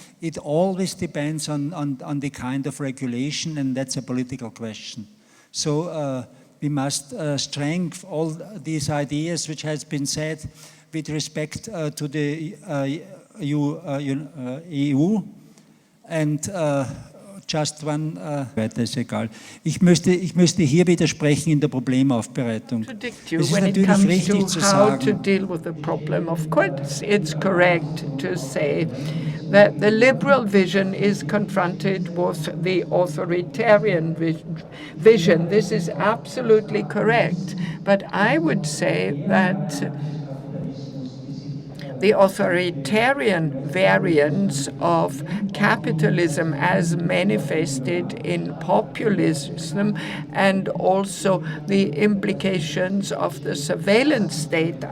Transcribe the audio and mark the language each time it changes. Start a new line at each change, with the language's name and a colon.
English: It always depends on the kind of regulation, and that's a political question. So we must strengthen all these ideas which has been said with respect to the EU, and just one,
German: weiter ist egal. Ich müsste hier widersprechen in der Problemaufbereitung. Es ist natürlich richtig zu sagen,
English: how to deal with the problem. Of course, it's correct to say that the liberal vision is confronted with the authoritarian vision. This is absolutely correct. But I would say that the authoritarian variants of capitalism as manifested in populism, and also the implications of the surveillance state.